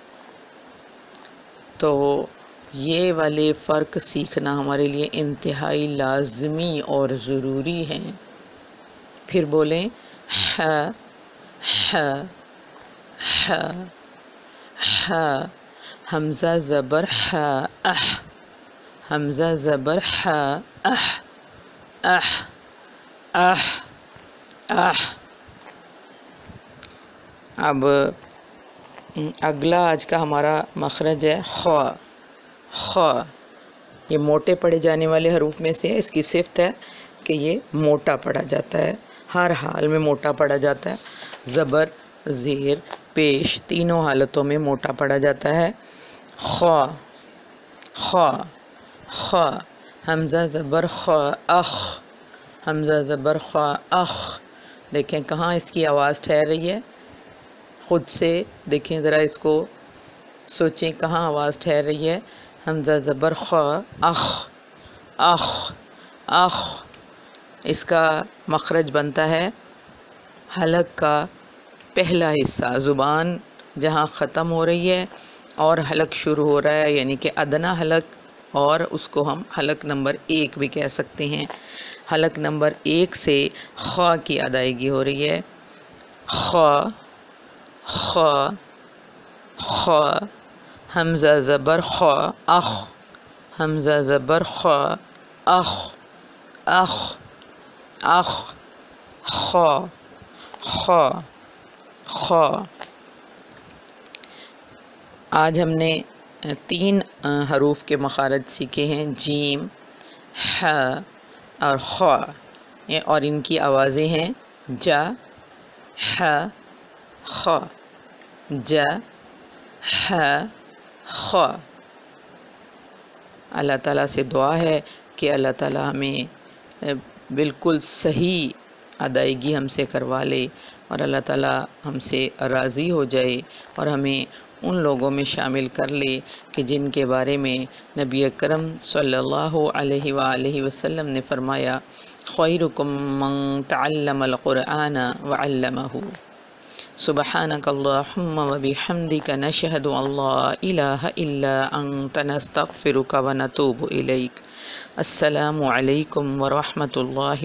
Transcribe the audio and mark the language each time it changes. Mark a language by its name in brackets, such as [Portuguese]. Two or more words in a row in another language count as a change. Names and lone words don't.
[Urdu] تو یہ والے فرق سیکھنا ہمارے لیے انتہائی لازمی اور ضروری ہیں۔ پھر بولیں ح ح ح ح، حمزہ زبر ح اح، حمزہ زبر ح اح اح اح اح۔ اب اگلا آج کا ہمارا مخرج ہے خ خ، یہ موٹے پڑھے جانے والے حروف میں سے اس کی صفت ہے کہ یہ موٹا پڑھا جاتا ہے، ہر حال میں موٹا پڑھا جاتا ہے، زبر زیر پیش تینوں حالتوں میں موٹا پڑھا جاتا ہے۔ خ خ خ، حمزہ زبر خ اخ، حمزہ زبر خ اخ، دیکھیں کہاں اس کی آواز ٹھہر رہی ہے، خود سے دیکھیں ذرا، اس کو سوچیں کہاں آواز ٹھہر رہی ہے۔ حمزہ زبر خ، اخ اخ اخ، اس کا مخرج بنتا ہے حلق کا پہلا حصہ، زبان جہاں ختم ہو رہی ہے اور حلق شروع ہو رہا ہے، یعنی کہ ادنا حلق، اور اس کو ہم حلق نمبر 1 بھی کہہ سکتے ہیں۔ حلق نمبر 1 سے خ کی ادائیگی ہو رہی ہے، خ خ خ، حمزہ زبر خ، اخ، حمزہ زبر خ، اخ اخ اخ، خ خ خ۔ آج ہم نے 3 حروف کے مخارج سیکھے ہیں، جیم، ح اور خ، اور ان کی آوازیں ہیں ج، ح، خ، ج، ح، خ۔ اللہ تعالیٰ سے دعا ہے کہ اللہ تعالیٰ ہمیں بالکل صحیح ادائیگی ہم سے کروا لے، اور اللہ تعالیٰ ہم سے راضی ہو جائے اور ہمیں ان لوگوں میں شامل کر لے کہ جن کے بارے میں نبی اکرم [Arabic] صلی اللہ علیہ وآلہ وسلم [Urdu] نے فرمایا، [Arabic] خیرکم من تعلم القرآن وعلمہ۔ سبحانک اللہم وبحمدک، نشہد ان لا الہ الا انت، نستغفرک ونتوب الیک۔ السلام علیکم ورحمۃ اللہ۔